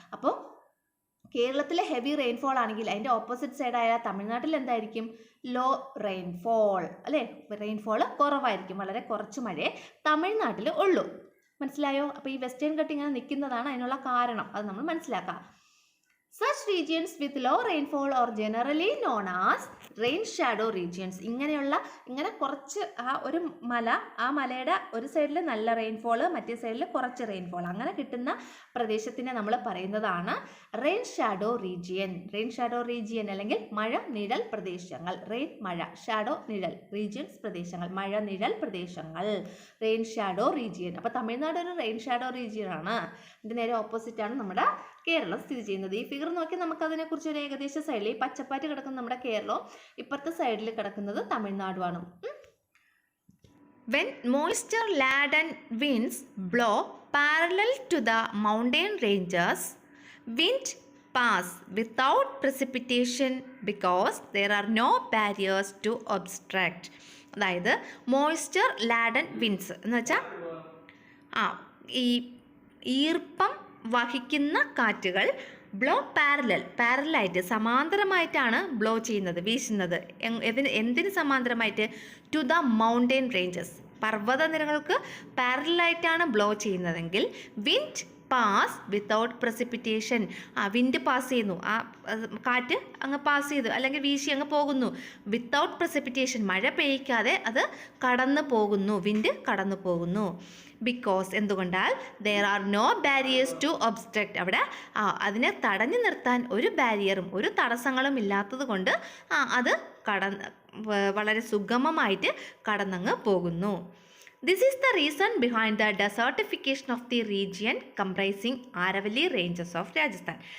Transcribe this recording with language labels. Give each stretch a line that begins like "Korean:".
Malayalam: അപ്പോൾ കേരളത്തിലെ heavy rainfall ആണെങ്കിൽ അതിൻ്റെ ഓപ്പോസിറ്റ് സൈഡായ തമിഴ്നാട്ടിൽ എന്തായിരിക്കും? ലോ റെയിൻഫോൾ അല്ലേ, റെയിൻഫോൾ കുറവായിരിക്കും, വളരെ കുറച്ച് മഴയെ തമിഴ്നാട്ടിൽ ഉള്ളൂ. മനസ്സിലായോ? അപ്പോൾ ഈ വെസ്റ്റേൺ ഘട്ടം ഇങ്ങനെ നിൽക്കുന്നതാണ് അതിനുള്ള കാരണം, അത് നമ്മൾ മനസ്സിലാക്കാം.
English: Such regions with low rainfall are generally known as rain shadow regions.
Malayalam: ഇങ്ങനെ കുറച്ച് ഒരു മല, ആ മലയുടെ ഒരു സൈഡിൽ നല്ല റെയിൻഫോൾ, മറ്റേ സൈഡിൽ കുറച്ച് റെയിൻഫോൾ, അങ്ങനെ കിട്ടുന്ന പ്രദേശത്തിനെ നമ്മൾ പറയുന്നതാണ് rain shadow region. Rain shadow region അല്ലെങ്കിൽ മഴ നിഴൽ പ്രദേശങ്ങൾ. റെയിൻ മഴ, ഷാഡോ നിഴൽ, റീജിയൻസ് പ്രദേശങ്ങൾ, മഴ നിഴൽ പ്രദേശങ്ങൾ, റെയിൻ ഷാഡോ റീജിയൻ. അപ്പോൾ തമിഴ്നാട് ഒരു റെയിൻ ഷാഡോ റീജിയൻ ആണ്. ഇതിന് നേരെ ഓപ്പോസിറ്റ് ആണ് നമ്മുടെ കേരളം സ്ഥിതി ചെയ്യുന്നത്. ഈ ഫിഗർ നോക്കി നമുക്ക് അതിനെക്കുറിച്ച് ഒരു ഏകദേശ സൈഡിൽ, ഈ പച്ചപ്പാറ്റ് കിടക്കുന്ന നമ്മുടെ കേരളവും ഇപ്പുറത്തെ സൈഡിൽ കിടക്കുന്നത് തമിഴ്നാടുമാണ്.
English: When moisture laden winds blow parallel to the mountain ranges, wind pass without precipitation because there are no barriers to obstruct.
Malayalam: അതായത് മോയ്സ്ചർ ലാഡൻ വിൻഡ്സ് എന്ന് വെച്ചാൽ ഈ ഈർപ്പം വഹിക്കുന്ന കാറ്റുകൾ ബ്ലോ പാരലായിട്ട് സമാന്തരമായിട്ടാണ് ബ്ലോ ചെയ്യുന്നത്, വീശുന്നത്. എന്തിന് സമാന്തരമായിട്ട്?
English: to the mountain ranges,
Malayalam: പർവ്വതനിരകൾക്ക് പാരലായിട്ടാണ് blow ചെയ്യുന്നതെങ്കിൽ
English: wind pass without precipitation,
Malayalam: wind pass ചെയ്യുന്നു, ആ കാറ്റ് അങ്ങ് പാസ് ചെയ്തു അല്ലെങ്കിൽ വീശി അങ്ങ് പോകുന്നു. വിത്തൗട്ട് പ്രസിപ്പിറ്റേഷൻ, മഴ പെയ്യിക്കാതെ അത് കടന്നു പോകുന്നു, വിൻഡ് കടന്നു പോകുന്നു. Because എന്തുകൊണ്ടാൽ
English: there are no barriers to obstruct,
Malayalam: അവിടെ അതിനെ തടഞ്ഞു നിർത്താൻ ഒരു ബാരിയറും ഒരു തടസ്സങ്ങളും ഇല്ലാത്തത് കൊണ്ട് അത് വളരെ സുഗമമായിട്ട് കടന്നങ്ങ് പോകുന്നു.
English: This is the reason behind the desertification of the region comprising Aravalli ranges of Rajasthan.